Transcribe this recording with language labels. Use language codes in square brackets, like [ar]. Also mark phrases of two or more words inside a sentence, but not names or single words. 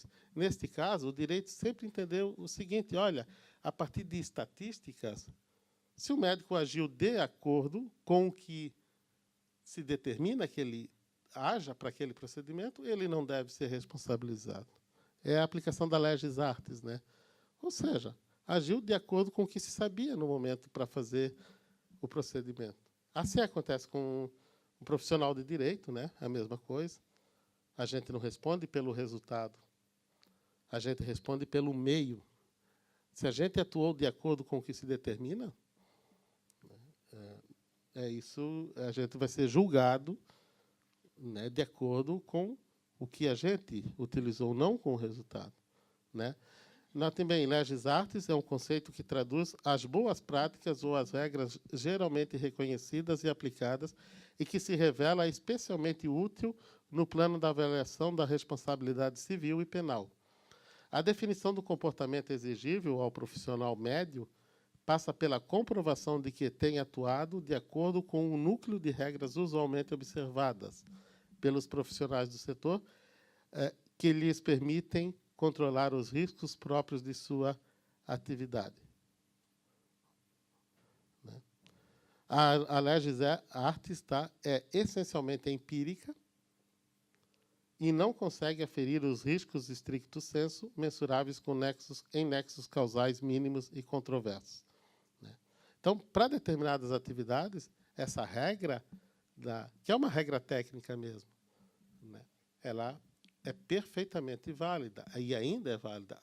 [pt] Neste caso, o direito sempre entendeu o seguinte, olha, a partir de estatísticas, se o médico agiu de acordo com o que se determina que ele haja para aquele procedimento, ele não deve ser responsabilizado. É a aplicação da [la] legis artis, [pt] né? Ou seja, agiu de acordo com o que se sabia no momento para fazer o procedimento. Assim acontece com um profissional de direito, né? A mesma coisa. A gente não responde pelo resultado. A gente responde pelo meio. Se a gente atuou de acordo com o que se determina, isso, a gente vai ser julgado, né, de acordo com o que a gente utilizou, não com o resultado, né? Notem bem, [la] legis artis [pt] é um conceito que traduz as boas práticas ou as regras geralmente reconhecidas e aplicadas e que se revela especialmente útil no plano da avaliação da responsabilidade civil e penal. A definição do comportamento exigível ao profissional médio passa pela comprovação de que tem atuado de acordo com o núcleo de regras usualmente observadas pelos profissionais do setor, que lhes permitem controlar os riscos próprios de sua atividade. A [la] legis artis [pt] é essencialmente empírica e não consegue aferir os riscos [la] stricto sensu [pt] mensuráveis em nexos causais mínimos e controversos. Então, para determinadas atividades, essa regra, que é uma regra técnica mesmo, né, ela é perfeitamente válida, e ainda é válida.